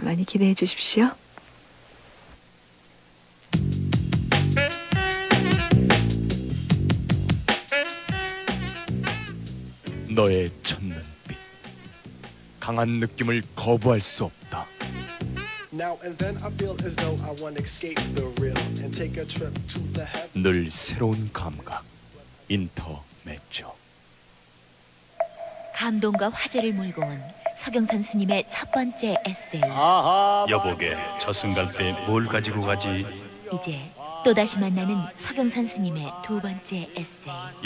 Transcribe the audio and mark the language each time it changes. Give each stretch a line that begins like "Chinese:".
Korean: 많이 기대해 주십시오. 너의 첫 눈빛 강한 느낌을 거부할 수 없다.
English: Now and then I feel as though I want to escape the real and take a trip to the heaven.
Korean: 늘 새로운 감각 인터메초. 감동과 화제를 몰고 온 서경선 스님의 첫 번째 에세이. 여보게, 저승 갈 때 뭘 가지고 가지? 이제 또다시 만나는 서경선 스님의 두 번째 에세이.